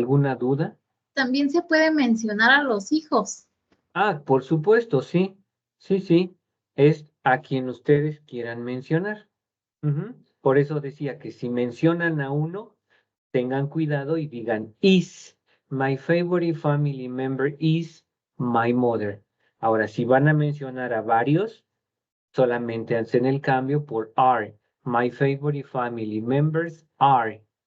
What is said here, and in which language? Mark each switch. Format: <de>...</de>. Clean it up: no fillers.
<es>¿Alguna duda? También se puede mencionar a los hijos. Por supuesto, sí. Sí, sí. Es a quien ustedes quieran mencionar. Por eso decía que si mencionan a uno, tengan cuidado y digan is.</es> <en>My favorite family member is my mother.</en> <es>Ahora, si van a mencionar a varios, solamente hacen el cambio por are.</es> <en>My favorite family members are.</en>